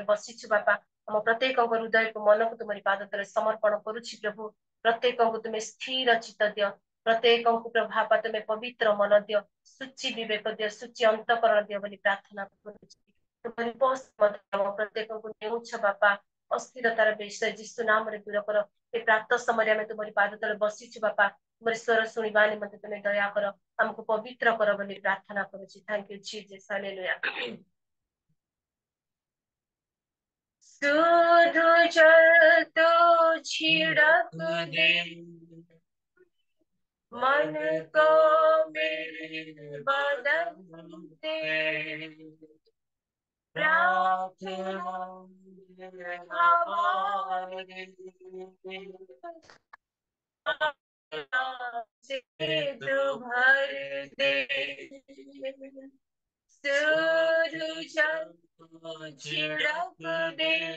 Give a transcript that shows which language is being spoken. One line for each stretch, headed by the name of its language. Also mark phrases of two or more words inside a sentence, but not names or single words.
Odia: ବସିଛୁ ବାପା ଆମ ପ୍ରତ୍ୟେକଙ୍କ ହୃଦୟକୁ ମନକୁ ତୁମରି ପାଦ ତଳେ ସମର୍ପଣ କରୁଛି ପ୍ରଭୁ ପ୍ରତ୍ୟେକଙ୍କୁ ତୁମେ ସ୍ଥିର ଚିତ୍ତ ଦିଅ ପ୍ରତ୍ୟେକଙ୍କୁ ପ୍ରଭାବ ତୁମେ ପବିତ୍ର ମନ ଦିଅ ସୂଚି ବିବେକ ଦିଅ ସୂଚି ଅନ୍ତଃକରଣ ଦିଅ ବୋଲି ପ୍ରାର୍ଥନା କରୁଛି ତୁମରି ଆମ ପ୍ରତ୍ୟେକଙ୍କୁ ନେଉଛ ବାପା ଅସ୍ଥିରତାର ବିଷୟ ଯୀଶୁ ନାମରେ ଦୂର କର ଏ ପ୍ରାତଃ ସମୟରେ ଆମେ ତୁମରି ପାଦ ତଳେ ବସିଛୁ ବାପା ତୁମର ସ୍ୱର ଶୁଣିବା ନିମନ୍ତେ ତୁମେ ଦୟା କର ଆମକୁ ପବିତ୍ର କର ବୋଲି ପ୍ରାର୍ଥନା କରୁଛି
English: thank you
Odia: ଜିସସ୍ ହାଲେଲୁୟା
Hindi: सुधु जल तो छिड़क दे मन को मेरे बदल दे प्रार्थना हमारे से तू भर दे सुधु जल छिड़क दे